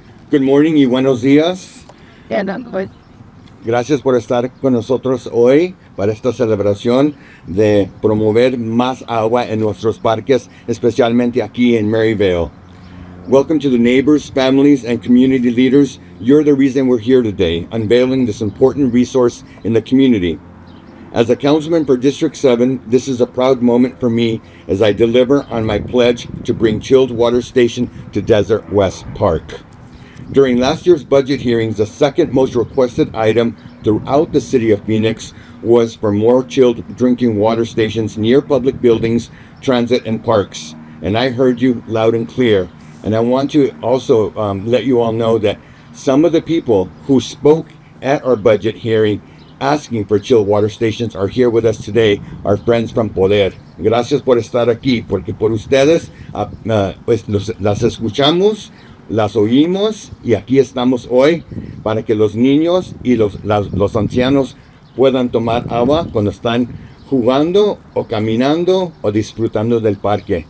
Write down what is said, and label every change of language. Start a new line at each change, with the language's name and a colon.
English: Good morning
Spanish: y buenos días. Gracias por estar con nosotros hoy para esta celebración de promover más agua en nuestros parques, especialmente aquí en Maryvale.
English: Welcome to the neighbors, families, and community leaders. You're the reason we're here today, unveiling this important resource in the community. As a councilman for District 7, this is a proud moment for me as I deliver on my pledge to bring chilled water station to Desert West Park. During last year's budget hearings, the second most requested item throughout the city of Phoenix was for more chilled drinking water stations near public buildings, transit, and parks. And I heard you loud and clear. And I want to also let you all know that some of the people who spoke at our budget hearing asking for chilled water stations are here with us today, our friends from Poder.
Spanish: Gracias por estar aquí, porque por ustedes pues las escuchamos, las oímos y aquí estamos hoy para que los niños y los ancianos puedan tomar agua cuando están jugando o caminando o disfrutando del parque.